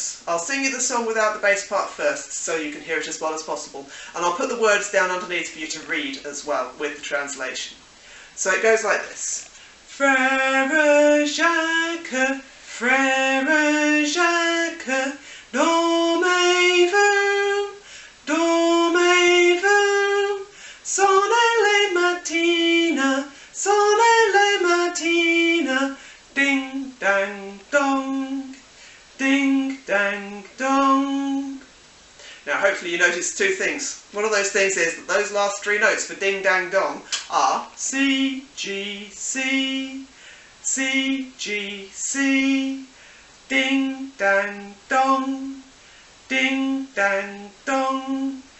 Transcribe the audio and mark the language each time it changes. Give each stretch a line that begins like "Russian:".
English: I'll sing you the song without the bass part first so you can hear it as well as possible, and I'll put the words down underneath for you to read as well with the translation. So it goes like this.
French: Frère Jacques, Frère Jacques, dormez-vous, dormez-vous, sonnez les matines, sonnez les matines, ding dang dong, ding dang dong.
English: Now hopefully you notice two things. One of those things is that those last three notes for ding dang dong are C, G, C, C, G, C, ding dang dong, ding dang dong.